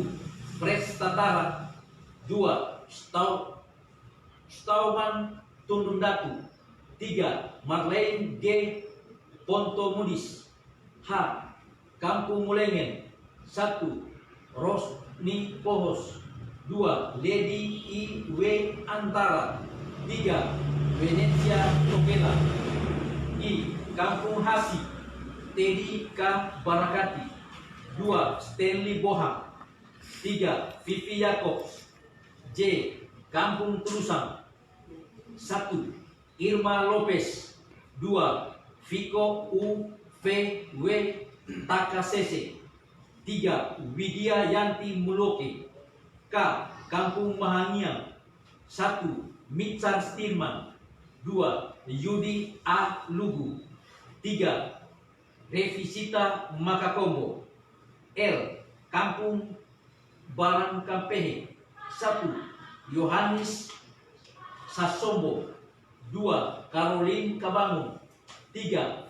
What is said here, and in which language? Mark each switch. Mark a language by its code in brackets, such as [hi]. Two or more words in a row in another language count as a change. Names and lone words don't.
[id] Pres Tatara. 2. Stauman Tundun Datu. 3. Marlene G. Ponto Mudis. H. Kampung Mulengen. 1. Rosni Pohos. 2. Lady I. W. Antara. 3. Venetia Tokela. I. Kampung Hasi. Teddy K. Barakati. 2. Stanley Bohak. 3. Vivi Yaakob. J. Kampung Terusan. 1. Irma Lopez. 2. Viko U. V. W. Takasese. 3. Widya Yanti Muloke. K. Kampung Mahangiang. 1. Mitchar Stirman. 2. Yudi A. Lugu. 3. Revisita Makakombo. L. Kampung Barangkampehe. 1. Yohanes Sasombo. 2. Caroline Kabangun. 3.